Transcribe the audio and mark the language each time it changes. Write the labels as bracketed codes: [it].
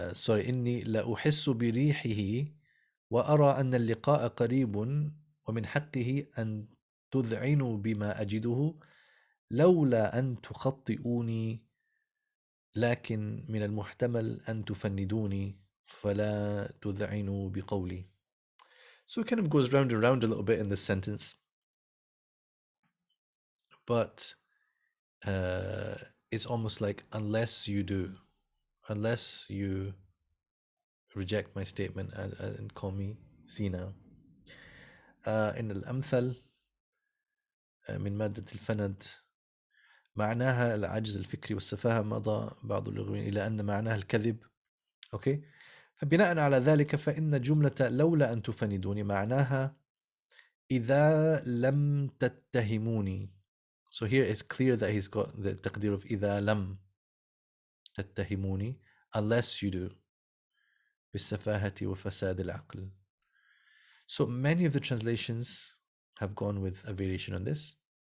[ar] إني لا أحس بريحه وأرى أن اللقاء قريب ومن حقه أن تذعنوا بما أجده لولا أن تخطئوني لكن من المحتمل أن تفندوني فلا تذعنوا بقولي. [en] So it kind of goes round and round a little bit in this sentence, but it's almost like unless you reject my statement and call me senile. [ar] إن الأمثل من مادة الفند معناها العجز الفكري والسفاهة مضى بعض اللغويين إلى أن معناها الكذب. [en] Okay, [ar] فبناء على ذلك فإن جملة لولا أن تفندوني معناها إذا لم تتهموني. [en] So here it's clear that he's got the تقدير of [ar] إذا لم تتهموني, [en] unless you do, [ar] بالسفاهة وفساد العقل. [en] So many of the translations have gone with a variation on this.